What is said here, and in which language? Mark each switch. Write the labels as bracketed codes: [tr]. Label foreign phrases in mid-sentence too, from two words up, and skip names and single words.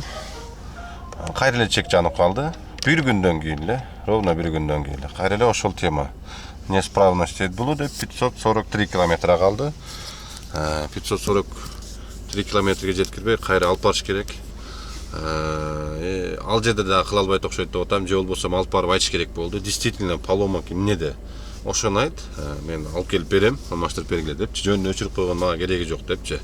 [ky] Кайра эле чек жанып калды. Bir günden кийин эле, ровно bir günden кийин эле. Кайра эле ошол тема. Неисправность болду деп 543 километр калды. 543 километрге жеткирбей кайра алып барыш керек. Ал жерде да кыла албайт окшойт деп атам, же болбосо алып барып айтыш керек болду. [ru] Действительно поломка [ky] эмнеде? Ошону айт, мен алып келип берем, алмаштырып бергиле депчи, жөнүнө өчүрүп койгон мага кереги жок депчи.